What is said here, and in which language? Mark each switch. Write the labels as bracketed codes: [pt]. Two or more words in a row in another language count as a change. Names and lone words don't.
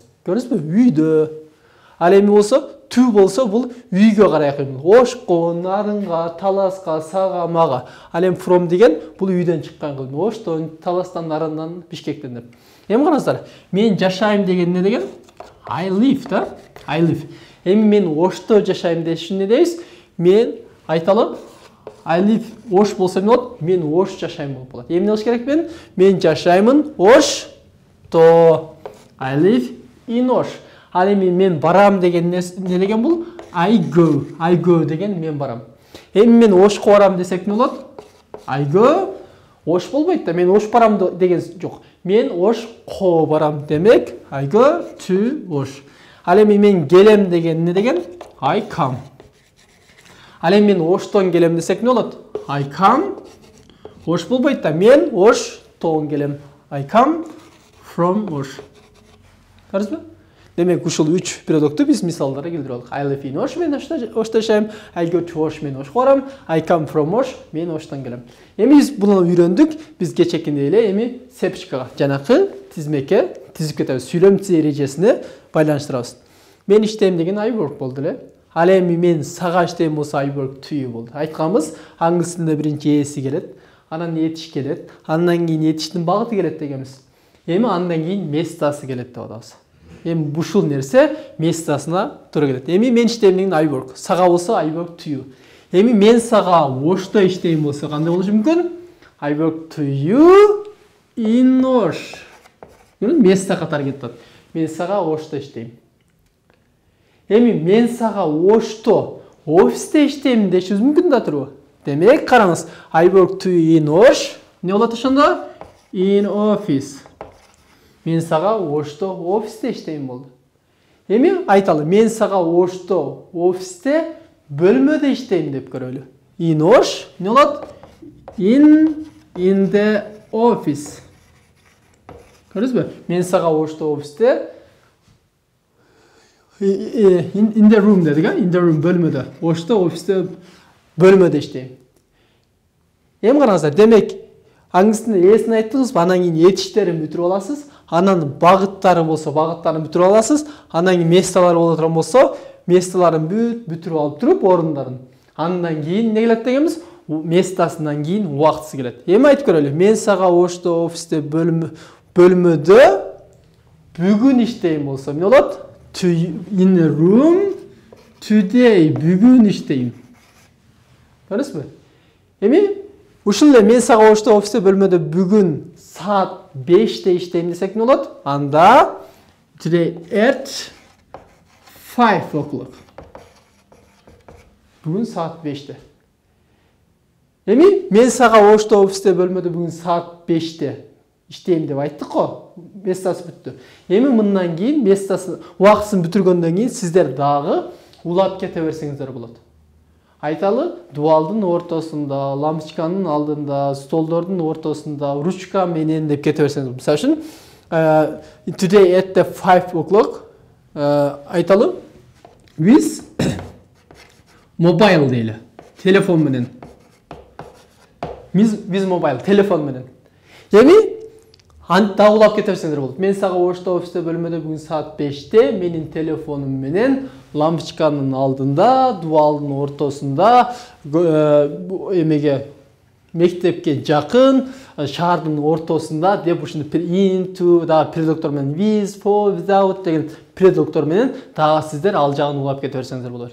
[ky] Көрдүңүзбү? Үйдө. Ал эми болсо, to болсо бул үйгө карай кыймыл. Ошко, Нарынга, Таласка, сага, мага. Ал эми from деген бул үйдөн чыккан кыймыл. Оштон, Таластан, Нарындан, Бишкектен деп. Эми караңыздар, мен жашайм деген эмне деген? [en] I live да? I live. [ky] Эми мен Ошто жашайм дешин эмне дейбиз? Мен айталы [en] I live [ky] Ош болсо эмне болот? Мен Ош жашайм болуп калат. Эмне кылыш керек мен? Мен жашаймын Ошто. [en] I live in Ош. [ky] Ал эми мен барам деген эмне деген бул? [en] I go [ky] деген мен барам. Эми мен Ошко барам десек эмне болот? [en] I go [ky] Ош болбойт да. Мен Ош барам деген жок. Мен Ошко барам демек [en] I go to [ky] Ош. Ал эми мен келем деген эмне деген? [en] I come. [ky] Ал эми мен Оштон келем десек эмне болот? [en] I come. [ky] Ош болбойт да. Мен Оштон келем. [en] I come from Ош. Көрдүңүзбү? [ky] Демек ушул 3 предлогду биз мисалдарга келтирип алдык. [en] I live in Ош, [ky] мен Ошто жашайм. [en] I go to Ош, [ky] мен Ошко барам. [en] I come from [ky] Ош, мен Оштон келем. Эми биз буну үйрөндүк. Биз кечекинде эле эми сепчикага, жанакы тизмекке тизип кетебиз. Сүйлөм эрежесине байланыштырабыз. Мен иштейм деген [en] I work [ky] болду эле. Ал эми мен сага иштейм болсо [en] I work to you [ky] болду. Айтканбыз, англис тилинде биринчи эси келет, анан этиш келет, андан кийин этиштин багыты келет дегенбиз. Эми андан кийин местасы келет деп атабыз. Эми ушул нерсе местасына туура келет. Эми мен иштейм деген [en] I work, [ky] сага болсо [en] I work to you. [ky] Эми мен сага Ошто иштейм болсо кандай болушу мүмкүн? [en] I work to you in Ош. [ky] Место катары кетип атат. Мен сага Ошто иштейм. Эми мен сага Ошто офисте иштейм дешибиз мүмкүн да турбу? Демек караңыз, [en] I work to you in Ош. Не болот ошондо? In office. [ky] Мен сага Ошто офисте иштейм болду. Эми айталы, мен сага Ошто офисте бөлмөдө иштейм деп көрөлү. In osh, ne болот? [en] In the office. [ky] Көрдүңүзбү? Мен сага ошто офисте [en] in the room [ky] дедик, [en] in the room [ky] бөлмөдө. Ошто офисте бөлмөдө иштейм. Эми караңыздар, демек аңыздын эсин айттыңызбы, анан кийин этиштерин бүтүрүп аласыз, анан багыттары болсо багыттарын бүтүрүп аласыз, анан кийин местолары боло турган болсо местоларын бүтүрүп алып туруп орундарын. Андан кийин не келет дегенбиз? Местасынан кийин убактысы келет. Эми айтып көрөлү. Мен сага ошто офисте бөлмөдө бүгүн иштейм болсо эмне болот? [en] In a room today [ky] бүгүн иштейм. Көрдүңүзбү? Эми ушул эле мен сага ошто офисте бөлмөдө бүгүн саат 5-те иштейм десек эмне болот? [en] Анда today at 5 o'clock. [ky] Бүгүн саат 5-те. Эми мен сага ошто офисте бөлмөдө бүгүн саат 5-те иштейм деп айттык го. Местасы бүттү. Эми мындан кийин местасы убактысын бүтүргөндөн кийин сиздер дагы улап кете берсеңиздер болот. Айталы, дуалдын ортосунда, лампочканын алдында, столдордун ортосунда ручка менен деп кете берсеңиз. Мисалы үчүн [en] today at 5 o'clock [ky] айталы [en] with mobile [ky] дейли. Телефон менен. [en] With mobile, [ky] телефон менен. Эми анда улап кете берсеңиздер болот. Мен сага ошто офисте бөлмөдө бүгүн саат 5-те менин телефонум менен лампочканын алдында, дуалдын ортосунда, эмеге мектепке жакын, шаардын ортосунда деп ушуну into да предуктор менен with, for, without деген предуктор менен дагы сиздер ал жагын улап кете берсеңиздер болот.